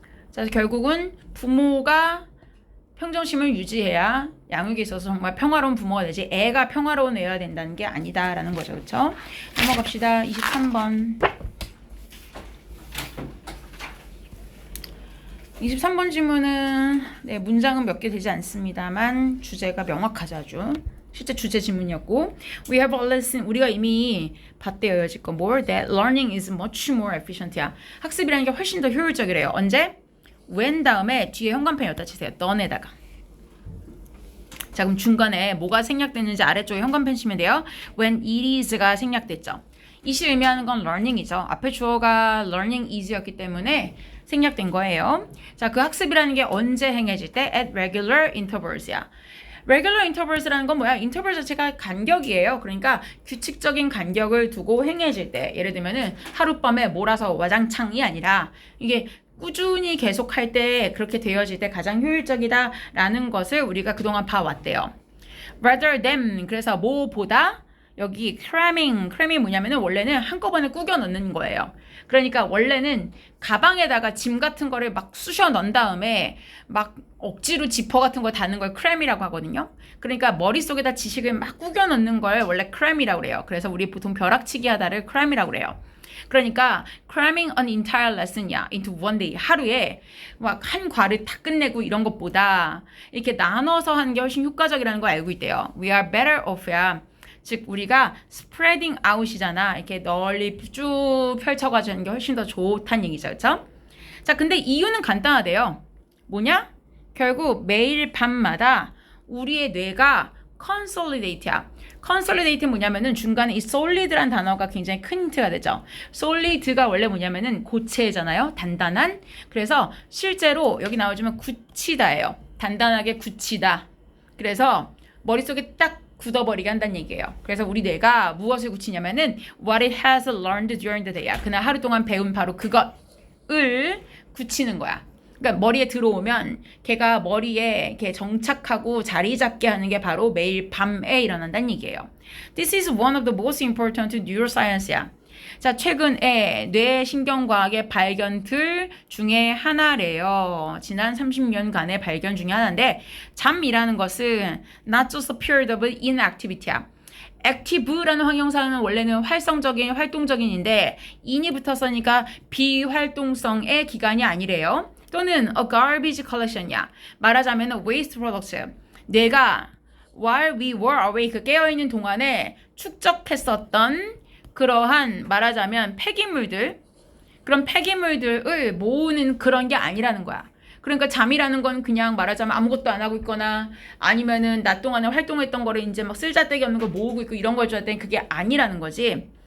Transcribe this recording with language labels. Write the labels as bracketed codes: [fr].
[ko] 자, 결국은 부모가 평정심을 유지해야 양육에 있어서 정말 평화로운 부모가 되지 애가 평화로운 애여야 된다는 게 아니다라는 거죠. 그렇죠? 넘어갑시다. 23번. 23번 질문은 네, 문장은 몇 개 되지 않습니다만 주제가 명확하죠. 아주. 실제 주제 질문이었고 [en] We have all listened. [ko] 우리가 이미 봤대요. 여지껏 [en] more that learning is much more efficient야. [ko] 학습이라는 게 훨씬 더 효율적이래요. 언제? when 다음에 뒤에 현관펜 여기다 치세요. 너네다가. 자 그럼 중간에 뭐가 생략됐는지 아래쪽에 현관펜 치면 돼요. [en] when it is가 [ko] 생략됐죠. 이시 의미하는 건 learning이죠. 앞에 주어가 learning is였기 때문에 생략된 거예요. 자, 그 학습이라는 게 언제 행해질 때? [en] at regular intervals [ko] 야. regular intervals라는 건 뭐야? interval 자체가 간격이에요. 그러니까 규칙적인 간격을 두고 행해질 때. 예를 들면은 하룻밤에 몰아서 와장창이 아니라 이게 꾸준히 계속할 때 그렇게 되어질 때 가장 효율적이다라는 것을 우리가 그동안 봐왔대요. rather than 그래서 뭐보다 여기 cramm이 뭐냐면은 원래는 한꺼번에 꾸겨 넣는 거예요. 그러니까 원래는 가방에다가 짐 같은 거를 막 쑤셔 넣은 다음에 막 억지로 지퍼 같은 거 다는 걸 cram이라고 하거든요. 그러니까 머릿속에다 지식을 막 꾸겨 넣는 걸 원래 cram이라고 그래요. 그래서 우리 보통 벼락치기 하다를 cram이라고 그래요. 그러니까 [en] cramming an entire lesson이야 into one day. [ko] 하루에 막 한 과를 다 끝내고 이런 것보다 이렇게 나눠서 하는 게 훨씬 효과적이라는 걸 알고 있대요. [en] We are better off야. [ko] 즉 우리가 [en] spreading out이잖아. [ko] 이렇게 널리 쭉 펼쳐가지고 하는 게 훨씬 더 좋다는 얘기죠. 그렇죠? 자, 근데 이유는 간단하대요. 뭐냐? 결국 매일 밤마다 우리의 뇌가 consolidate야. consolidate는 뭐냐면은 중간에 이 solid란 단어가 굉장히 큰 힌트가 되죠. solid가 원래 뭐냐면은 고체잖아요. 단단한. 그래서 실제로 여기 나오지만 굳히다예요. 단단하게 굳히다. 그래서 머릿속에 딱 굳어버리게 한다는 얘기예요. 그래서 우리 뇌가 무엇을 굳히냐면은 [en] what it has learned during the day야. [ko] 그날 하루 동안 배운 바로 그것을 굳히는 거야. 그러니까 머리에 들어오면 걔가 머리에 이렇게 정착하고 자리 잡게 하는 게 바로 매일 밤에 일어난다는 얘기예요. [en] This is one of the most important neuroscience야. [ko] 자, 최근에 뇌신경과학의 발견들 중에 하나래요. 지난 30년간의 발견 중에 하나인데 잠이라는 것은 [en] not just a period of inactivity [ko] 야. active라는 형용사는 원래는 활성적인, 활동적인인데 in이 붙었으니까 비활동성의 기간이 아니래요. 또는 [en] a garbage collection이야. [ko] 말하자면 [en] waste products. [ko] 뇌가 [en] while we were awake [ko] 깨어있는 동안에 축적했었던 그러한 말하자면 폐기물들, 그런 폐기물들을 모으는 그런 게 아니라는 거야. 그러니까 잠이라는 건 그냥 말하자면 아무것도 안 하고 있거나 아니면은 낮 동안에 활동했던 거를 이제 막 쓸데기 없는 걸 모으고 있고 이런 걸 줄 때는 그게 아니라는 거지.